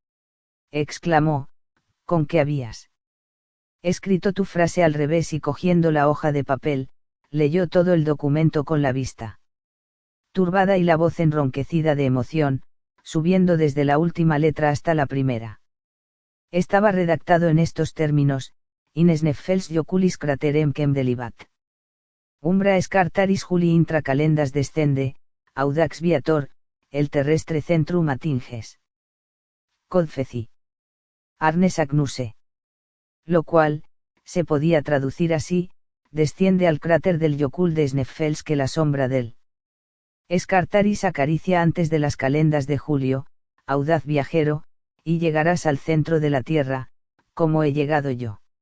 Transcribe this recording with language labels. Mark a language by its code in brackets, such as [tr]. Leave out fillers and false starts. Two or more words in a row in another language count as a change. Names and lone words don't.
[es] Exclamó, ¿con qué habías escrito tu frase al revés? Y cogiendo la hoja de papel, leyó todo el documento con la vista turbada y la voz enronquecida de emoción, subiendo desde la última letra hasta la primera. Estaba redactado en estos términos: [la] Ines neffels joculis craterem quem delibat. Umbra scartaris juli intra calendas descende, audax viator, el terrestre centrum atinges. Codfeci. Arnes agnuse. [es] Lo cual, se podía traducir así: desciende al cráter del Yocul de Sneffels que la sombra del Scartaris acaricia antes de las calendas de julio, audaz viajero, y llegarás al centro de la tierra, como he llegado yo.